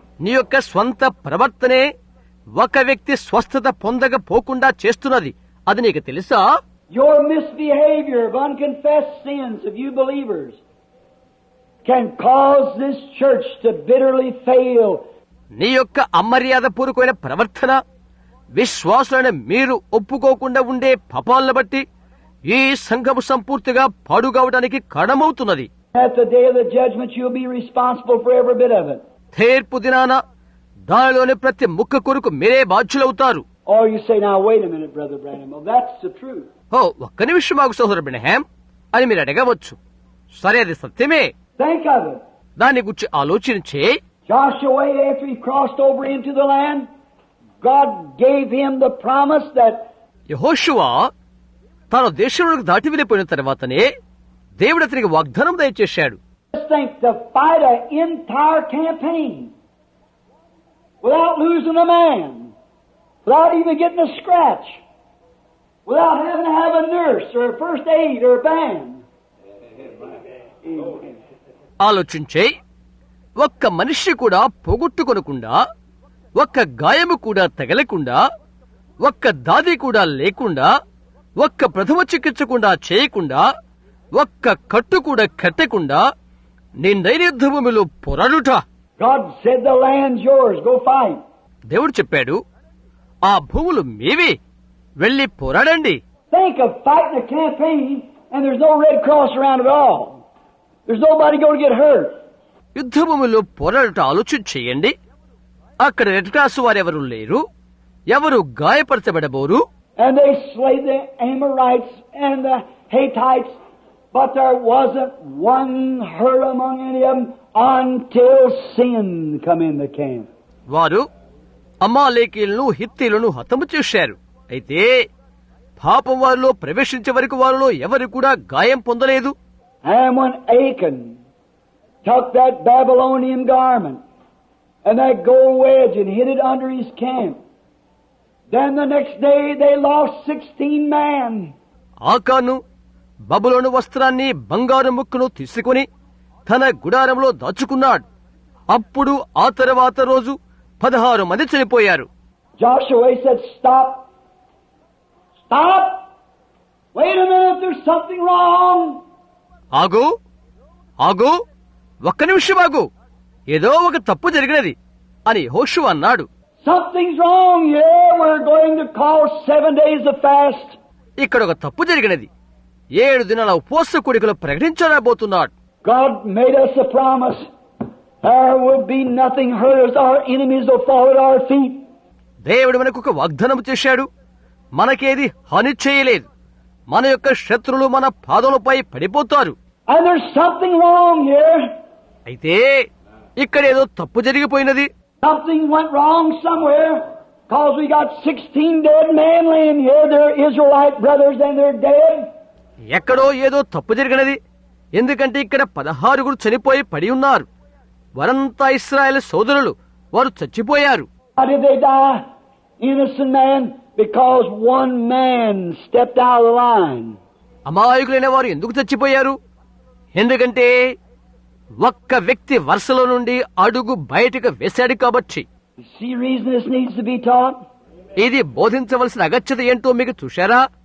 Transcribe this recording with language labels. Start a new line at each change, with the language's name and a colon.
Telugu: నీ యొక్క స్వంత ప్రవర్తనే ఒక వ్యక్తి స్వస్థత పొందకపోకుండా చేస్తున్నది. అది నీకు తెలుసా?
English: Your misbehavior of unconfessed sins of you believers can cause this church to bitterly fail.
Telugu: నీ యొక్క అమర్యాద పూర్వకమైన ప్రవర్తన విశ్వాసులను మీరు ఒప్పుకోకుండా ఉండే పాపాలను బట్టి ఈ సంఘము సంపూర్తిగా పాడుగావడానికి కారణమవుతున్నది.
English: At the day of the judgment you'll be responsible for every bit of it.
Telugu: తీర్పు దినాన దానిలోని ప్రతి ముక్క కొరకు మీరే బాధ్యులవుతారు.
English: Or you say, now wait a minute, Brother Branham. Well, that's the truth.
Telugu: ఒక్క నిమిషం మాకు సోదరు బ్రహ్మాం అని మీరు అడగవచ్చు. సరే, అది సత్యమే.
English: Think of it.
Telugu: దాని గురించి ఆలోచించే
English: Joshua, after he crossed over into the land, God gave him the promise that
Telugu: యెహోషువ తాను దేశంలోకి దాటి వెళ్ళిపోయిన తర్వాతనే దేవుడు అతనికి వాగ్దానం దయచేశాడు.
English: think to fight an entire campaign without losing a man, without even getting a scratch, without having to have a nurse or a first aid or a band.
Telugu: ఆలోచించే ఒక్క మనిషి కూడా పోగొట్టుకొనకుండా, ఒక్క గాయము కూడా తగలకుండా, ఒక్క దాది కూడా లేకుండా, ఒక్క ప్రథమ చికిత్స కూడా చేయకుండా, ఒక్క కట్టు కూడా కట్టకుండా నిండైన యుద్ధ భూమిలో పోరాడుట.
English: God said the land's yours, go fight.
Telugu: దేవుడు చెప్పాడు, ఆ భూములు మీవే, వెళ్లి పోరాడండి.
English: Think of fighting a campaign and there's no Red Cross around at all. There's nobody going to get hurt.
Telugu: యుద్ధ భూమిలో పోరాడుట ఆలోచన చేయండి. అక్కడ రెడ్ క్రాస్ వారెవరూ లేరు, ఎవరు గాయపరచబడబోరు.
English: And they slayed the Amorites and the Hittites, but there wasn't one hurt among any of them until sin come in the camp.
Telugu: వారు అమాలేకీలను, హిత్తీలను హతము చేశారు. అయితే పాపం వారిలో ప్రవేశించే వరకు వారిలో ఎవరు కూడా గాయం పొందలేదు.
English: And when Achan took that Babylonian garment and that gold wedge and hid it under his camp, then the next day they lost 16 men.
Telugu: ఆకాను బబులోను వస్త్రాన్ని, బంగారు ముక్కను తీసుకుని తన గుడారంలో దాచుకున్నాడు. అప్పుడు ఆ తర్వాత రోజు 16 మంది చనిపోయారు.
English: Joshua said, stop. Stop. Wait a minute, there's something wrong.
Telugu: ఆగు ఆగు, ఒక్క నిమిషం ఆగు, ఏదో ఒక తప్పు జరిగినది అని యెహోషువ అన్నాడు.
English: Something's wrong here. We're going to call 7 days of fast.
Telugu: ఇక్కడ ఒక తప్పు జరిగినది. 7 దినాల ఉపవాస కూడికలు ప్రకటించబోతున్నాడు.
English: God made us a promise. There would be nothing hurt us. Our enemies will fall at our feet.
Telugu: దేవుడు మనకు ఒక వాగ్దానం చేశాడు. మనకేది హాని చేయలేదు. మన యొక్క శత్రులు మన పాదములపై పడిపోతారు.
English: And there's something wrong here.
Telugu: అయితే ఇక్కడ ఏదో తప్పు జరిగిపోయినది.
English: Something went wrong somewhere. Because we got 16 dead men laying here. They're Israelite brothers and they're dead.
Telugu: ఎక్కడో ఏదో తప్పు జరిగినది. ఎందుకంటే ఇక్కడ 16 చనిపోయి పడి ఉన్నారు. వారంతా ఇశ్రాయేలు సోదరులు. వారు చచ్చిపోయారు.
English: How did they die? Innocent man. Because one man stepped out of the line.
Telugu: అమాయకులైన వారు ఎందుకు చచ్చిపోయారు? ఎందుకంటే ఒక్క వ్యక్తి వరుసలో నుండి అడుగు బయటకు వేశాడు కాబట్టి.
English: See reason this needs to be taught?
Telugu: ఇది బోధించవలసిన అగత్యత ఏంటో మీకు చూశారా?